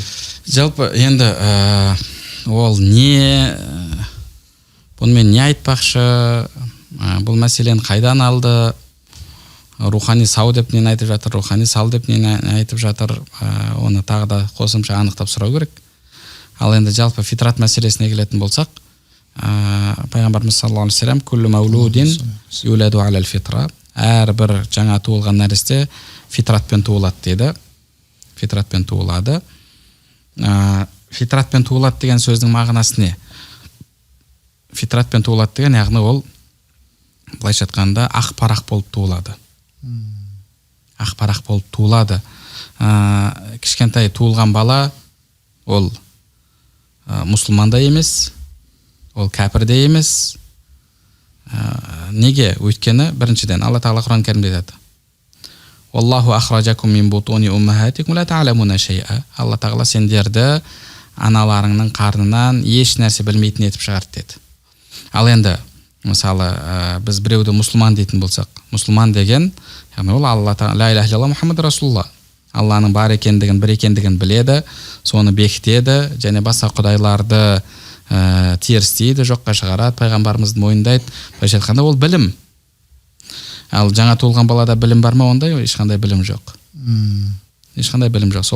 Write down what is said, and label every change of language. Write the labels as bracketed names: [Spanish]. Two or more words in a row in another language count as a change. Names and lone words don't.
[Kazakh] Жалпы енді ол бұнымен не айтпақшы, бұл мәселені қайдан алды, рухани сау деп нені айтып жатыр, рухани сал деп нені айтып жатыр, оны тағы да қосымша анықтап сұрау керек. Ал енді жалпы фитрат мәселесіне келетін болсақ, пайғамбарымыз [Arabic] صلى الله عليه وسلم كل مولود يولد على الفطرة, [Kazakh] әрбір жаңа туылған нәресте фитратпен туылады дейді. Фитратпен туылады. Фитратпен туылады деген сөздің мағынасы не? Фитратпен туылады деген яғни ол былайша айтқанда ақ парақ болып туылады. Ақ парақ болып туылады. Кішкентай туылған бала ол мұсылман да емес, ол кәпір де емес. Неге? Өйткені біріншіден Алла Тағала Құран кәрімде айтады. [Arabic] والله أخرجكم من بطون أمهاتكم لا تعلمون شيئا. [Kazakh] Алла Тағала сендерді аналарыңның қарнынан еш нәрсе білмейтін етіп шығарды деді. Ал енді мысалы біз біреуді мұсылман дейтін болсақ, мұсылман деген яғни ол Алла Тағала [Arabic] لا إله إلا الله محمد رسول الله, [Kazakh] Алланың бар екендігін, бір екендігін біледі, соны бекітеді және басқа құдайларды терістейді, жоққа шығарады, пайғамбарымызды мойындайды. Былайша айтқанда ол білім. Ал жаңа туылған балада білім бар ма? Ондай ешқандай білім жоқ. Ешқандай білім жоқ.